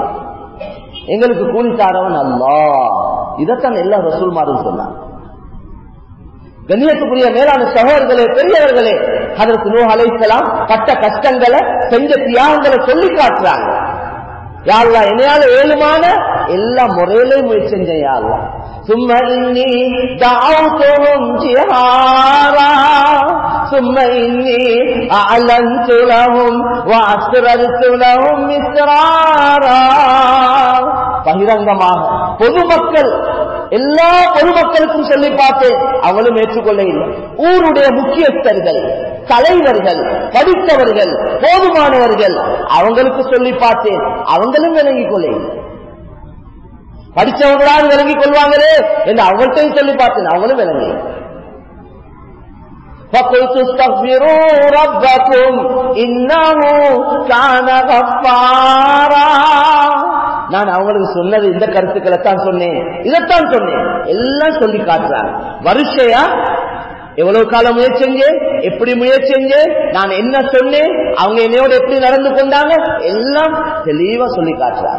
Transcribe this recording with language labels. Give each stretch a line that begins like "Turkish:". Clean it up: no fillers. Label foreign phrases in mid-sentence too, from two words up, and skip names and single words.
Tamil: எங்களுக்கு கூலி தாரவன் அல்லாஹ். இதைத்தான் எல்லா ரசூல்மாரும் சொன்னாங்க. கண்ணியத்துக்குரிய மேலான சகோதரர்களே, பெரியவர்களே, ஹஜ்ரத் நூஹ் அலைஹிஸ்ஸலாம் பட்ட கஷ்டங்களை, செஞ்ச தியாகங்களை சொல்லி காட்டுறாங்க.
Arabic: يا الله,
Tamil: என்னையால ஏழுமான எல்லா முறையிலையும் முயற்சி செஞ்சேன்.
Arabic: يا الله, ثم إني دعوتهم جهارا ثم إني أعلنت لهم وأسررت لهم إسرارا.
Tamil: பகிரங்கமாக பொதுமக்கள், எல்லா பொதுமக்களுக்கும் சொல்லி பார்த்தேன், அவங்களும் ஏற்றுக்கொள்ள இல்லை. ஊருடைய முக்கியஸ்தர்கள், தலைவர்கள், படித்தவர்கள், போதுமானவர்கள், அவங்களுக்கு சொல்லி பார்த்தேன், அவங்களும் விளங்கிக் கொள்ள இல்லை. படித்தவங்களால் விளங்கிக் கொள்வாங்களே என்று அவங்கள்ட்டையும் சொல்லி பார்த்தேன், அவங்களும் விளங்கி.
Arabic: فَقُلْتُ اسْتَغْفِرُوا رَبَّكُمْ إِنَّهُ كَانَ غَفَّارًا.
Tamil: நான் அவங்களுக்கு சொன்னது இந்த கருத்துக்களை தான் சொன்னேன், இதைத்தான் சொன்னேன். எல்லாம் சொல்லி காட்டுறாங்க. வருஷையா எவ்வளவு காலம் முயற்சி செஞ்சேன், எப்படி முயற்சி செஞ்சேன், நான் என்ன சொன்னேன், அவங்க என்னையோட எப்படி நடந்து கொண்டாங்க, எல்லாம் தெளிவா சொல்லி காட்டுறாங்க.